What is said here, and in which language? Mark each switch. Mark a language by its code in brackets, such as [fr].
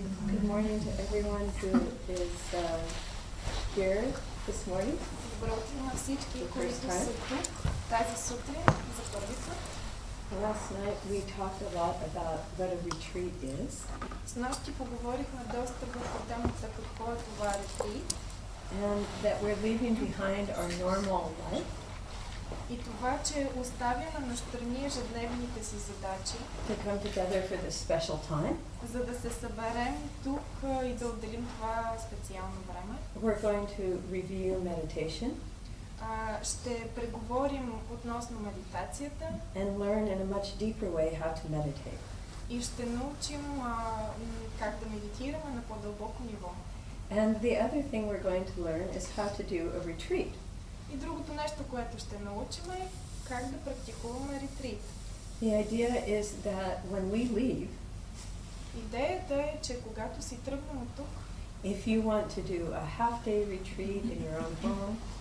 [en] Good morning to everyone who is here this morning. [bg] Добро утро на всички, които са тук тази сутрин за първи път. [en] Last night we talked a lot about what a retreat is, [bg] С нощи поговорихме доста върху темата какво е това ретрит [en] and that we're leaving behind our normal life [bg] и това, че оставяме настрани ежедневните си задачи, [en] to come together for this special time. [bg] за да се съберем тук и да отделим това специално време. [en] We're going to review meditation [bg] Ще преговорим относно медитацията [en] and learn in a much deeper way how to meditate. [bg] и ще научим как да медитираме на по-дълбоко ниво. [en] And the other thing we're going to learn is how to do a retreat. [bg] И другото нещо, което ще научим е как да практикуваме ретрит. [en] The idea is that when we leave, [bg] Идеята е, че когато си тръгнем от тук [en] if you want to do a half-day retreat in your own home,